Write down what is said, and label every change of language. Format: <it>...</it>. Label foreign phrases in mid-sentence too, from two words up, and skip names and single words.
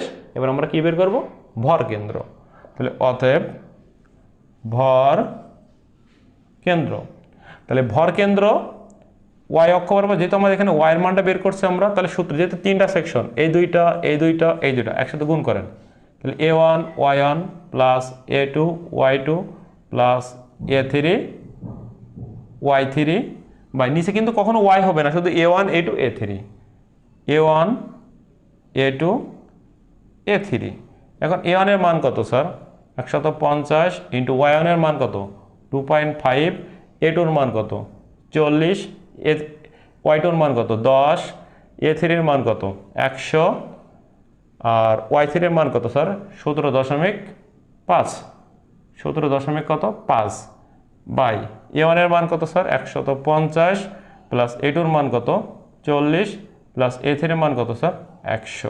<bn>এবার আমরা কি বের করব, ভর কেন্দ্র। তাহলে অতএব ভর কেন্দ্র, তাহলে ভর কেন্দ্র y অক্ষ বরাবর, যেহেতু আমাদের এখানে y এর মানটা বের করছে আমরা, তাহলে সূত্র যেহেতু 3টা সেকশন, এই দুইটা একসাথে গুণ করেন, তাহলে a1 y1 প্লাস a2 y2 প্লাস a3 y3, বা নিচে কিন্তু কখনো y হবে না, শুধু a1 a2 a3, a1 a2 a3। এখন a1 এর মান কত স্যার 150 ইন্টু y1 এর মান কত 2.5, a2 এর মান কত 40, y2 এর মান কত 10, a3 এর মান কত 100, আর y3 এর মান কত স্যার 17.5 বাই a1 এর মান কত স্যার 150 প্লাস a2 এর মান কত 40 প্লাস a3 এর মান কত স্যার 100।</bn>